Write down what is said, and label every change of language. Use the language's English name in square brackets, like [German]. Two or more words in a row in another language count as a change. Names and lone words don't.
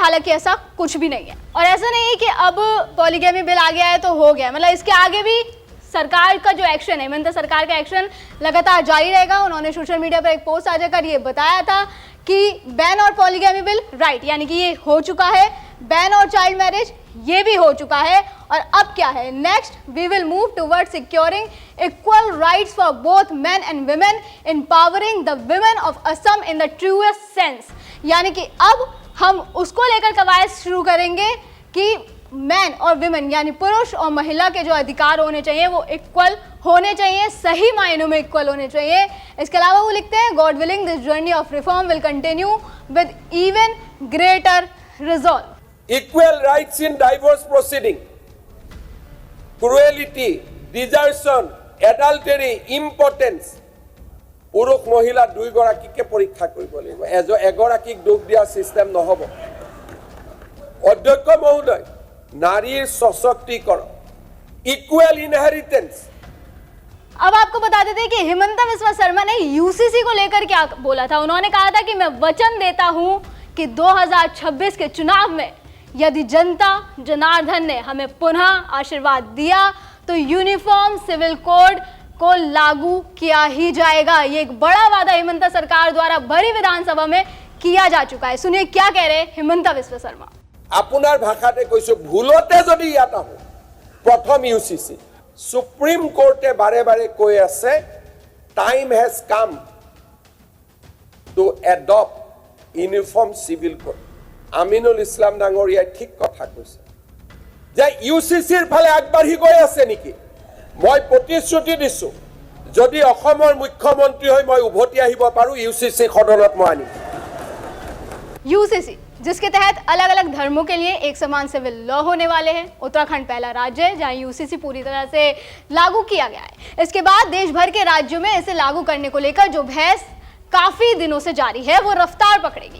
[Hindi] हालांकि ऐसा कुछ भी नहीं है और ऐसा नहीं है कि अब [English] polygamy bill [Hindi] आ गया है तो हो गया, मतलब इसके आगे भी सरकार का जो एक्शन है, हेमंत सरकार का एक्शन लगातार जारी रहेगा। उन्होंने सोशल मीडिया पर एक पोस्ट साझा कर ये बताया था कि बैन और [English] polygamy bill right [Hindi] यानी कि ये हो चुका है, बैन और चाइल्ड मैरिज ये भी हो चुका है और अब क्या है नेक्स्ट, [English] We will move toward securing equal rights for both men and women, empowering the women of Assam in the truest sense. [Hindi] यानी कि अब हम उसको लेकर कवायद शुरू करेंगे कि मैन और विमेन यानी पुरुष और महिला के जो अधिकार होने चाहिए वो इक्वल होने चाहिए, सही मायनों में इक्वल होने चाहिए। इसके अलावा वो लिखते हैं [English] God willing this journey of reform will continue with even greater resolve. Equal rights in divorce proceeding, cruelty, desertion, adultery, impotence. [Assamese] পুৰুষ মহিলা দুয়োগৰাকীকে পৰীক্ষা কৰিব লাগিব, এগৰাকীক দোষ দিয়া চিষ্টেম নহ'ব। অধ্যক্ষ মহোদয়, নাৰীৰ সশক্তিকৰণ, [English] equal inheritance. [Hindi] अब आपको बता देते हैं कि हिमंता बिस्वा शर्मा ने यूसीसी को लेकर क्या बोला था। उन्होंने कहा था कि मैं वचन देता हूं कि 2026 के चुनाव में यदि जनता जनार्दन ने हमें पुनः आशीर्वाद दिया तो [English] uniform civil code [Hindi] को लागू किया ही जाएगा। ये एक बड़ा वादा हिमंता सरकार द्वारा भरी विधानसभा में किया जा चुका है। सुनिए क्या कह रहे हैं हिमंता बिस्वा शर्मा। [Assamese] আপোনাৰ ভাষাতে কৈছো, ভুলতে যদি ইয়াত আহো, প্ৰথম ইউচিচি সুপ্ৰিম কোৰ্টে বাৰে বাৰে কৈ আছে [English] time has come to adopt uniform civil code. [Assamese] আমিনুল ইছলাম ডাঙৰীয়াই ঠিক কথা কৈছে যে ইউচিচিৰ ফালে আগবাঢ়ি গৈ আছে নেকি। মই প্ৰতিশ্ৰুতি দিছো যদি অসমৰ মুখ্যমন্ত্ৰী হৈ মই উভতি আহিব পাৰো ইউচিচি সদনত মই আনিম। [Hindi] यूसीसी जिसके तहत अलग अलग धर्मों के लिए एक समान [English] civil law [Hindi] होने वाले हैं। उत्तराखंड पहला राज्य है जहां यूसीसी पूरी तरह से लागू किया गया है। इसके बाद देश भर के राज्यों में इसे लागू करने को लेकर जो बहस काफी दिनों से जारी है वो रफ्तार पकड़ेगी।